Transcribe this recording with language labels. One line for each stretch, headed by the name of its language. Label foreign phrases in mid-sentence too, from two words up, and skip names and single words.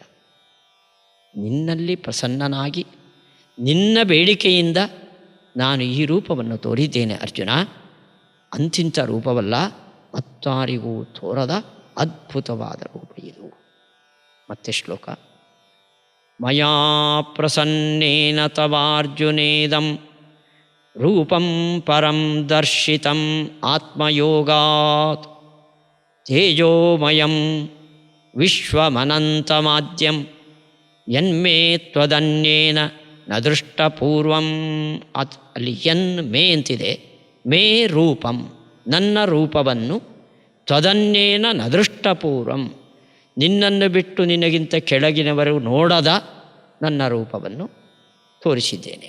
Kannada: ನಿನ್ನಲ್ಲಿ ಪ್ರಸನ್ನನಾಗಿ ನಿನ್ನ ಬೇಡಿಕೆಯಿಂದ ನಾನು ಈ ರೂಪವನ್ನು ತೋರಿದ್ದೇನೆ ಅರ್ಜುನ. ಅಂತಿಂಥ ರೂಪವಲ್ಲ, ಮತ್ತಾರಿಗೂ ತೋರದ ಅದ್ಭುತವಾದ ರೂಪ ಇದು. ಮತ್ತೆ ಶ್ಲೋಕ.
Sanskrit: ಮಯಾ ಪ್ರಸನ್ನೇನ ತವಾರ್ಜುನೇದಂ ರೂಪಂ ಪರಂ ದರ್ಶಿತಂ ಆತ್ಮಯೋಗಾತ್ ತೇಜೋಮಯಂ ವಿಶ್ವಮನಂತಮಾದ್ಯಂ ಯನ್ಮೇ ತ್ವದನ್ಯೇನ ನ ದೃಷ್ಟಪೂರ್ವಂ.
Kannada: ಅಲ್ಲಿ
Sanskrit: ಯನ್ ಮೇ
Kannada: ಅಂತಿದೆ.
Sanskrit: ಮೇ ರೂಪಂ,
Kannada: ನನ್ನ ರೂಪವನ್ನು,
Sanskrit: ತ್ವದನ್ಯೇನ ನ ದೃಷ್ಟಪೂರ್ವಂ,
Kannada: ನಿನ್ನನ್ನು ಬಿಟ್ಟು ನಿನಗಿಂತ ಕೆಳಗಿನವರು ನೋಡದ ನನ್ನ ರೂಪವನ್ನು ತೋರಿಸಿದ್ದೇನೆ.